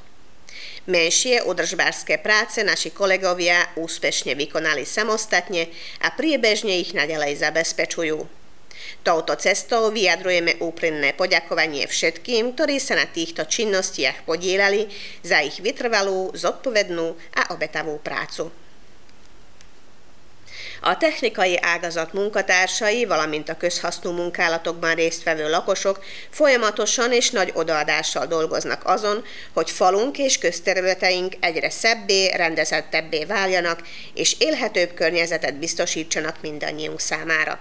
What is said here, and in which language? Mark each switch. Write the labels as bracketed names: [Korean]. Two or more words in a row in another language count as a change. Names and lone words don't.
[Slovak] Menšie údržbárske práce naši kolegovia úspešne vykonali samostatne a priebežne ich naďalej zabezpečujú. Touto cestou vyjadrujeme úprimné poďakovanie všetkým, ktorí sa na týchto činnostiach podieľali za ich vytrvalú, zodpovednú a obetavú prácu. [Hungarian] A technikai ágazat munkatársai, valamint a közhasznú munkálatokban résztvevő lakosok folyamatosan és nagy odaadással dolgoznak azon, hogy falunk és közterületeink egyre szebbé, rendezettebbé váljanak, és élhetőbb környezetet biztosítsanak mindannyiunk számára.